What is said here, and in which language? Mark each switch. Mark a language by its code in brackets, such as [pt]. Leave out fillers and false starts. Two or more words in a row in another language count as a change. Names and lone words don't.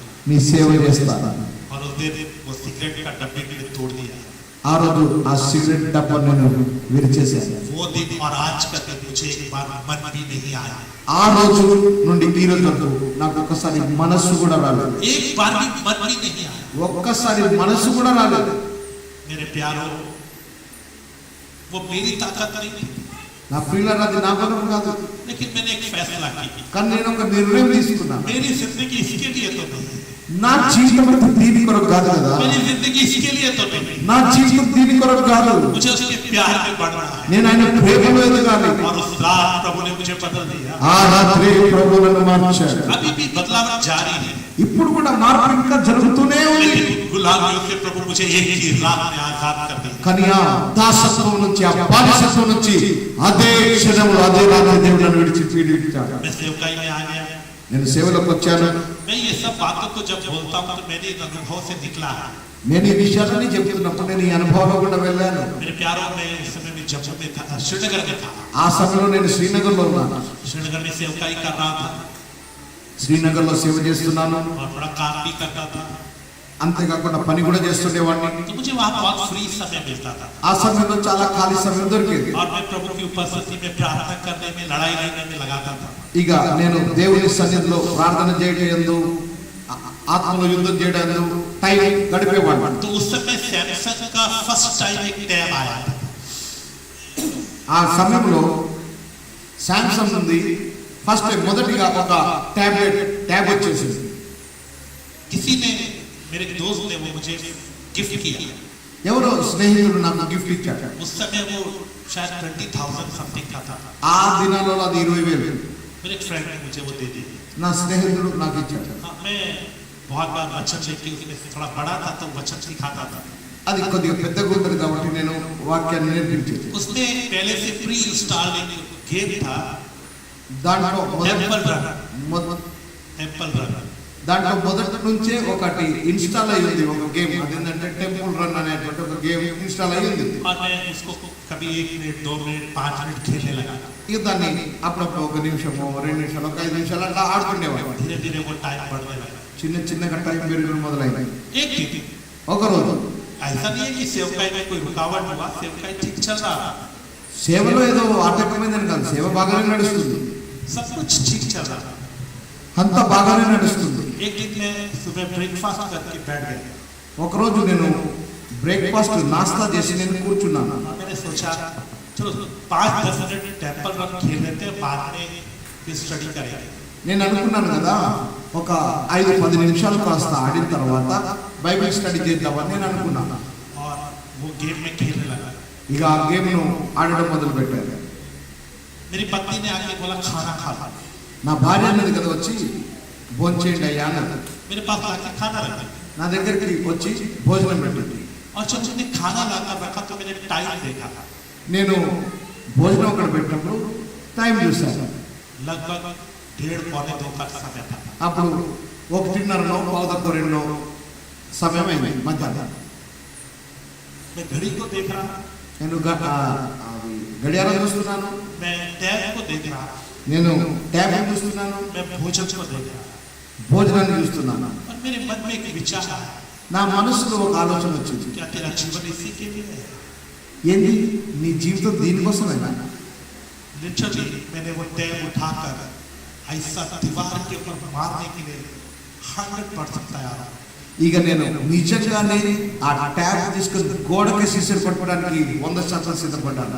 [te] నీ సేవ చేస్తాను. [hi] और उस दिन वो सिगरेट का डब्बे भी तोड़ दिया। [te] ఆ రోజు ఆ సిగరెట్ డబ్బా నేను విరిచేశాను. [hi] वो दिन और आज का दिन मुझे एक बार मन भी नहीं आया, [te] ఆ రోజు నుండి ఈ రోజు వరకు నాకు ఒక్కసారి మనస్సు కూడా రాలేదు, [hi] एक बार भी मन भी नहीं आया। [te] ఒక్కసారి మనస్సు కూడా రాలేదు. [hi] मेरे प्यारो, वो मेरी ताकत नहीं थी, [te] నా ప్రియులారా అది నా బలం కాదు, [hi] लेकिन मैंने एक फैसला की, [te] కానీ నేను ఒక నిర్ణయం తీసుకున్నాను. [hi] मेरी जिंदगी इसके लिए तो नहीं, [te] నా జీవితం అంతా దీని కొరకు కాదు కదా, [hi] मेरी जिंदगी इसके लिए तो नहीं, [te] నా జీవితం దీని కొరకు కాదు, [hi] मुझे उसके प्यार में बढ़ना है। [te] నేను ఆయన ప్రేమలో ఎదగాలి. [hi] और उस रात प्रभु ने मुझे बदल दिया, [te] ఆ రాత్రి ప్రభు నన్ను మార్చాడు. [hi] अभी भी बदलाव जारी है, [te] ఇప్పుడు కూడా మార్పు ఇంకా జరుగుతూనే ఉంది. [hi] लेकिन गुलामियों से प्रभु मुझे एक ही रात में आजाद कर दिया। [te] కానీ ఆ దాసత్వం నుంచి, ఆ బానిసత్వం నుంచి అదే క్షణంలో అదే రాత్రి దేవుడు నన్ను విడిచిపెట్టాడు. [hi] मैं सेवकाई में आ गया। [te] నేను సేవలోకి వచ్చాను. [hi] मैं ये सब बातों को जब बोलता हूँ तो मेरे अनुभव से निकला है। [te] నేను ఈ విషయాలన్నీ చెప్తున్నప్పుడు నేను ఈ అనుభవంలో కూడా వెళ్ళాను. [hi] मेरे प्यारों में इस समय में जम्मू में था, श्रीनगर में था। [te] ఆ సమయంలో నేను శ్రీనగర్లో ఉన్నాను. [hi] श्रीनगर में सेवकाई कर रहा था [te] శ్రీనగర్లో సేవ చేస్తున్నాను. [hi] और बड़ा काम भी करता था, [te] అంతేకాకుండా పని కూడా చేస్తుండేవాడిని. [hi] तो मुझे वहाँ बहुत फ्री समय मिलता था। [te] ఆ సమయంలో చాలా ఖాళీ సమయం దొరికేది. [hi] और मैं प्रभु की उपस्थिति में प्रार्थना करने में, लड़ाई लड़ने में लगाता था। [te] ఇక నేను దేవుని సన్నిధిలో ప్రార్థన చేయడంలో, ఆత్మలో యుద్ధం చేయడంలో టైం గడిపేవాడిని. [hi] तो उस समय सैमसंग का [en] first time [hi] एक टैब आया था। [te] ఆ సమయంలో శాంసంగ్ ఉంది [en] first time [te] మొదటిగా ఒక ట్యాబ్ వచ్చేసింది. [hi] किसी ने, मेरे दोस्त ने वो मुझे गिफ्ट किया। [te] ఎవరో స్నేహితుడు నాకు గిఫ్ట్ ఇచ్చాడు. [hi] उस समय वो शायद 20,000 समथिंग का था। [te] ఆ దినాలలో అది 20,000. [hi] मेरे एक फ्रेंड ने मुझे वो दे दी। [te] నా స్నేహితుడు నాకు ఇచ్చాడు. [hi] हाँ, मैं बहुत बार वचन लेके, उसमें थोड़ा बड़ा था तो वचन सिखाता था। [te] అది కొద్దిగా పెద్దగా ఉంటుంది కాబట్టి నేను వాక్యాన్ని నేర్పించేది. [hi] उसने पहले से [en] pre installed [hi] एक गेम था, [te] దాంట్లో [hi] टेम्पल रन। [te] దాంట్లో మొదటి నుంచే ఒకటి ఇన్స్టాల్ అయ్యింది, ఒక గేమ్. అదేంటంటే టెంపుల్ రన్ అనేటువంటి ఒక గేమ్ ఇన్స్టాల్ అయ్యింది. [hi] और मैं उसको कभी 1 मिनट, 2 मिनट, 5 मिनट खेलने लगा। [te] ఇక దాన్ని అప్పుడప్పుడు 1 నిమిషము, 2 నిమిషాలు, 5 నిమిషాలు అట్లా ఆడుతుండేవాడు. [hi] धीरे धीरे वो टाइम बढ़ने लगा। [te] చిన్నగా టైం పెరగడం మొదలైంది. [hi] एक दिन [te] ఒక రోజు [hi] ऐसा नहीं है कि सेवकाई में कोई रुकावट हुआ, सेवकाई ठीक चल रहा था, [te] సేవలో ఏదో ఆటంకమైందని కాదు, సేవ బాగానే నడుస్తుంది, [hi] सब कुछ ठीक चल रहा था। [te] అంతా బాగానే నడుస్తుంది. [hi] एक दिन मैं सुबह ब्रेकफास्ट करके बैठ गया। [te] ఒక రోజు నేను బ్రేక్ఫాస్ట్ నాస్తా చేసి నేను కూర్చున్నాను. [hi] मैंने सोचा चलो 5-10 मिनट टेम्पल रन खेल लेते हैं, बाद में फिर स्टडी करेंगे। [te] నేను అనుకున్నాను కదా, ఒక 5-10 నిమిషాలు కాస్త ఆడిన తర్వాత [en] Bible study [te] చేద్దామని నేను అనుకున్నాను. [hi] और वो गेम में खेलने लगा। [te] ఇక ఆ గేమ్ ను ఆడడం మొదలు పెట్టాను. [hi] मेरी पत्नी ने आके बोला खाना खा लो। [te] నా భార్య అన్నది కదా వచ్చి భోంచేయండి అయ్యా అన్నది. [hi] मेरे पास आके खाना रखा। [te] నా దగ్గరికి వచ్చి భోజనం పెట్టింది. [hi] और जब उसने खाना लाकर रखा तो मैंने टाइम देखा, [te] నేను భోజనం అక్కడ పెట్టినప్పుడు టైం చూశాను. [hi] लगभग 1:30-2 का समय था। [te] అప్పుడు 1:30 2 సమయం అయింది మధ్యాహ్నం. [hi] मैं घड़ी को देख रहा, [te] నేను గడియారం చూస్తున్నాను, [hi] मैं टैब को देख रहा, [te] నేను ట్యాబ్ చూస్తున్నాను, [hi] मैं भोजन को देख रहा। [te] భోజనాన్ని చూస్తున్నాను. [hi] और मेरे मन में एक विचार आया, [te] నా మనసులో ఒక ఆలోచన వచ్చింది. [hi] क्या तेरा जीवन इसी के लिए है? [te] ఏంది నీ జీవితం దీనికోసమేనా? [hi] लिटरली मैंने वो टैब उठाकर ऐसा दीवार के ऊपर मारने के लिए 100% तैयार हूं। [te] ఇక నేను నిజంగానే ఆ ట్యాబ్ తీసుకొని గోడకి సిసిరి కొట్టడానికి 100% సిద్ధపడ్డాను.